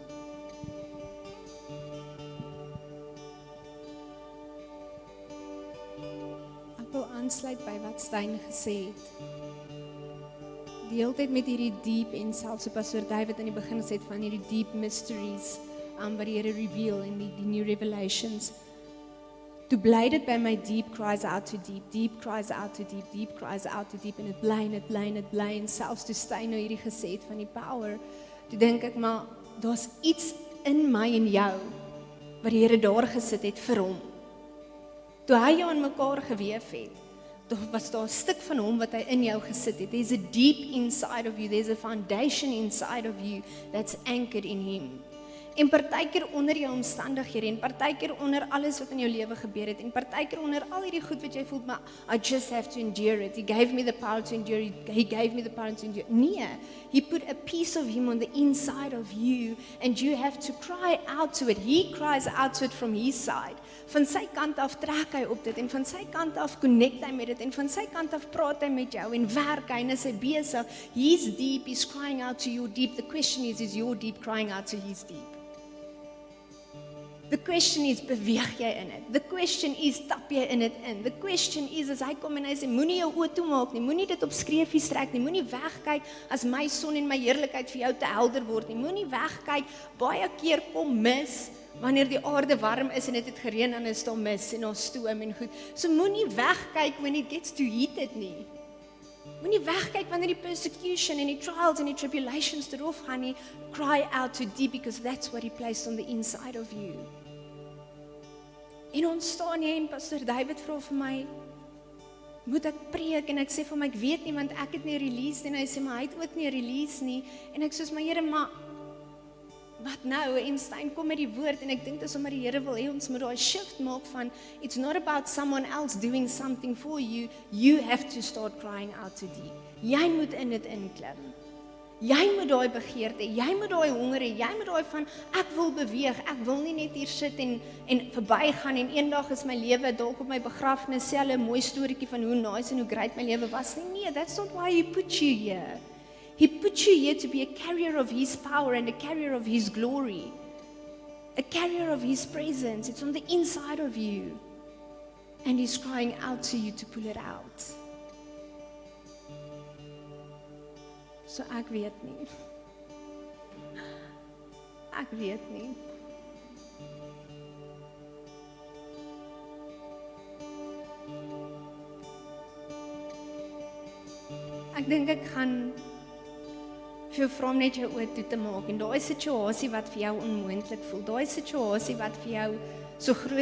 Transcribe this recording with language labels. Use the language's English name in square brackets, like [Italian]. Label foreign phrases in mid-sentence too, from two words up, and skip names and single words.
[Afrikaans] Ek wil aansluit by wat Stein gesê het. Die hele tyd met hierdie diep en selfs op Pastor David in die begin gesê het van hierdie [English] deep mysteries [Afrikaans] wat die Here reveal en die [English] new revelations. [Afrikaans] Toe bly dit by my [English] deep cries out to deep, deep cries out to deep, deep cries out to deep [Afrikaans] en dit bly en selfs toe Stein nou hierdie gesê het van die power, toe dink ek maar daar's iets in my en jou wat die Here daar gesit het vir hom. Toe hy jou in mekaar geweef het, was daar 'n stuk van hom wat hy in jou gesit het. [English] There's a deep inside of you, there's a foundation inside of you that's anchored in him. [Afrikaans] En partykeer onder jou omstandighede en partykeer onder alles wat in jou lewe gebeur het en partykeer onder al hierdie goed wat jy voel, maar [English] I just have to endure it. He gave me the power to endure. He gave me the power to endure. Nee, he put a piece of him on the inside of you and you have to cry out to it. He cries out to it from his side. [Afrikaans] Van sy kant af trek hy op dit en van sy kant af connect hy met dit en van sy kant af praat hy met jou en werk hy en is hy besig. [English] He's deep, he's crying out to your deep. The question is your deep crying out to his deep? The question is, [Afrikaans] beweeg jy in dit? [English] The question is, [Afrikaans] tap jy in dit in? [English] The question is, [Afrikaans] as hy kom en hy sê, moenie jou oë toemaak nie, moenie dit op skreefies trek nie, moenie wegkyk as my son en my heerlikheid vir jou te helder word nie, moenie wegkyk, baie keer kom mis, wanneer die aarde warm is en dit het gereën en is daar mis en daar stoom en goed. So moenie wegkyk [English] when it gets too heated [Afrikaans] nie. Moenie wegkyk wanneer die persecution en die trials en die tribulations erop gaan nie. [English] Cry out to deep because that's what he placed on the inside of you. [Afrikaans] En ons staan hier en Pastor David vra vir my, moet ek preek? En ek sê vir my, ek weet nie, want ek het nie release nie. En hy sê, maar hy het ook nie release nie. En ek soos, maar Here, maar wat nou? En Stein kom met die woord en ek dink dis omdat die Here wil hê ons moet daai shift maak van [English] it's not about someone else doing something for you, you have to start crying out to deep. [Afrikaans] Jy moet in dit inklim. Jy moet daai begeerte, jy moet daai honger hê, jy moet daai van ek wil beweeg, ek wil nie net hier sit en verbygaan en eendag is my lewe dalk op my begrafnis sê hulle 'n mooi storieetjie van hoe nice en hoe great my lewe was nie. Nee, [English] that's not why he put you here. He put you here to be a carrier of his power and a carrier of his glory. A carrier of his presence. It's on the inside of you. And he's crying out to you to pull it out. [Afrikaans] So ek weet nie. Ek weet nie. Ek dink ek gaan vir jou vra om net jou oë toe te maak en daai situasie wat vir jou onmoontlik voel, daai situasie wat vir jou so groot